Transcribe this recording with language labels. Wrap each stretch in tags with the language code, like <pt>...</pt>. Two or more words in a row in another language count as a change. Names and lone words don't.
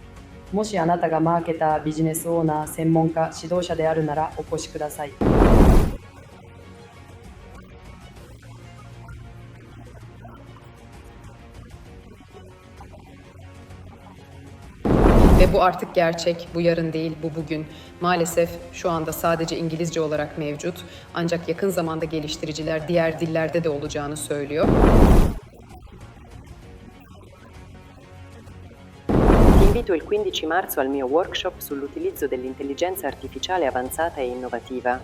<ja>もしあなたがマーケター、ビジネスオーナー、専門家、指導者であるならお越しください。</ja> <tr>Ve bu artık gerçek, bu yarın değil, bu bugün. Maalesef şu anda sadece İngilizce olarak mevcut. Ancak yakın zamanda geliştiriciler diğer dillerde de olacağını söylüyor.</tr> <it>invito il 15 marzo al mio workshop sull'utilizzo dell'intelligenza artificiale avanzata e innovativa.</it>